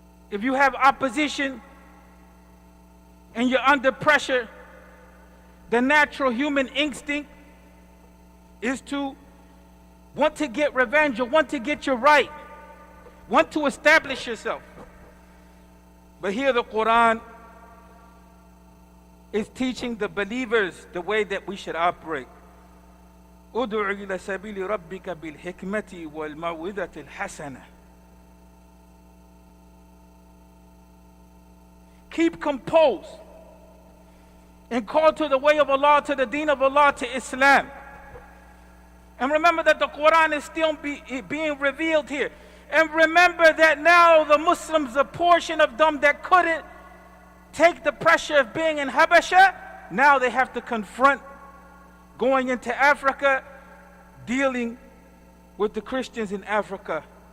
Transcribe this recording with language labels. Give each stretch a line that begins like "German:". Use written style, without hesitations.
English: If you have opposition and you're under pressure, the natural human instinct is to want to get revenge or want to get your right, want to establish yourself. But here the Quran is teaching the believers the way that we should operate.
Arabic: ادع إلى سبيل ربك بالحكمة والموعظة الحسنة.
English: Keep composed and call to the way of Allah, to the deen of Allah, to Islam. And remember that the Quran is still being revealed here. And remember that now the Muslims, a portion of them that couldn't take the pressure of being in Habasha, now they have to confront going into Africa, dealing with the Christians in Africa.